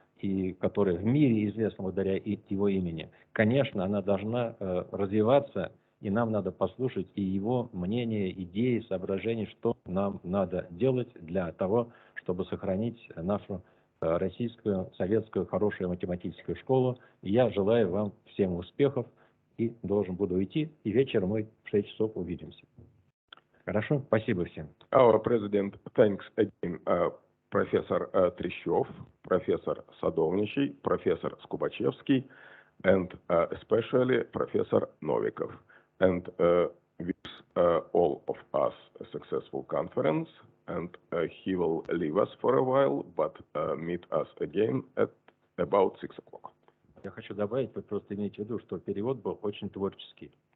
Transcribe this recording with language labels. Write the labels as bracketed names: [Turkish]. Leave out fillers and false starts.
[Russian] и которая в мире известна благодаря его имени, конечно, она должна развиваться, и нам надо послушать и его мнение, идеи, соображения, что нам надо делать для того, чтобы сохранить нашу российскую, советскую, хорошую математическую школу. И я желаю вам всем успехов, и должен буду идти, и вечером мы в 6 часов увидимся. Хорошо? Спасибо всем. [English] Our president thanks again Professor Treschev, Professor Sadovnichiy, Professor Skubachevsky, and especially Professor Novikov. And wish all of us a successful conference, and he will leave us for a while, but meet us again at about 6 o'clock. [Russian] Я хочу добавить, вы просто имейте в виду, что перевод был очень творческий.